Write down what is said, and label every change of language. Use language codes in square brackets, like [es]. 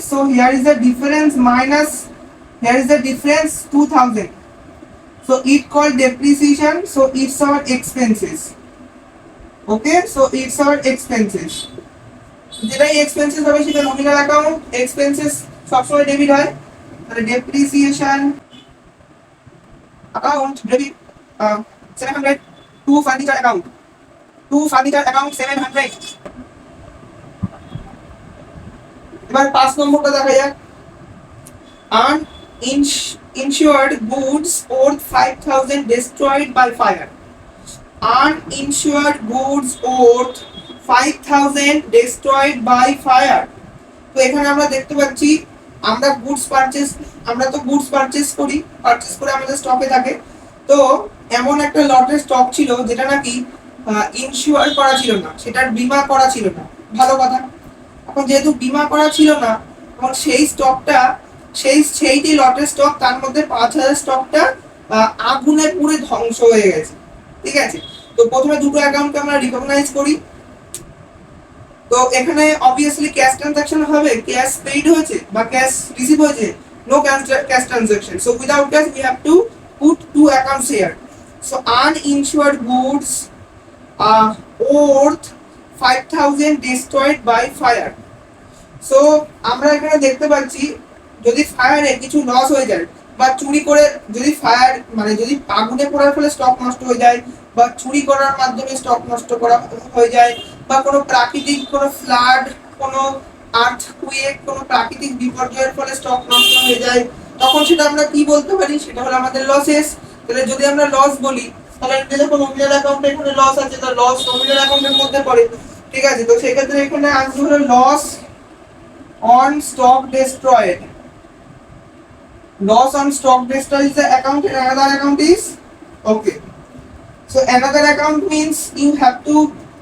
[en] So here is the difference minus, here is the difference 2,000. So it called depreciation, so it's our expenses. Okay, so it's our expenses. [bn] যেটাই expenses হবে সেটা nominal account, expenses সবসময় debit হয়, তাহলে depreciation account debit 700 two furniture account, 700। এবার 5 নম্বরটা দেখা যাক। [en] Uninsured goods worth 5,000 destroyed by fire. Uninsured goods worth 5,000 destroyed by fire. [bn] তো এখানে আমরা দেখতে পাচ্ছি আমরা তো গুডস পারচেজ করে আমাদের স্টকে থাকে। তো এমন একটা লটের স্টক ছিল যেটা নাকি ইনসিওর করা ছিল না, সেটার বীমা করা ছিল না। ভালো কথা, এখন যেহেতু বীমা করা ছিল না, এবং সেই স্টকটা সেইটি লটের স্টক, তার মধ্যে 5,000 স্টকটা আগুনে পুড়ে ধ্বংস হয়ে গেছে। ঠিক আছে, তো প্রথমে দুটো অ্যাকাউন্টকে আমরা রিকগনাইজ করি। তো এখানে অবভিয়াসলি ক্যাশ ট্রানজাকশন হবে, ক্যাশ পেইড হয়েছে বা ক্যাশ রিসিভ হয়েছে, no cash transaction. [en] So without cash we have to put to accounts here. So uninsured goods worth 5,000 destroyed by fire. [bn] So আমরা এখানে দেখতে পাচ্ছি যদি ফায়ারে কিছু লস হয়ে যায় বা চুরি করে, যদি ফায়ার মানে যদি আগুনে পোড়ার ফলে স্টক নষ্ট হয়ে যায় বা চুরি করার মাধ্যমে স্টক নষ্ট করা হয়ে যায়, বা কোনো প্রাকৃতিক কোনো ফ্লাড, কোনো আর্থকুয়েক, কোনো প্রাকৃতিক বিপর্যয়ের ফলে স্টক নষ্ট হয়ে যায়, তখন সেটা আমরা কি বলতে পারি? সেটা হলো আমাদের লসেস। তাহলে যদি আমরা লস বলি, তাহলে দেখো নমিনাল অ্যাকাউন্টে এখানে লস আছে, তাহলে লস নমিনাল অ্যাকাউন্টের মধ্যে পড়ে। ঠিক আছে, তো সেই ক্ষেত্রে এখানে আনসার হলো [en] Loss on stock destroyed. Loss on stock destroyed is the account, and another account is okay. So another account means you have to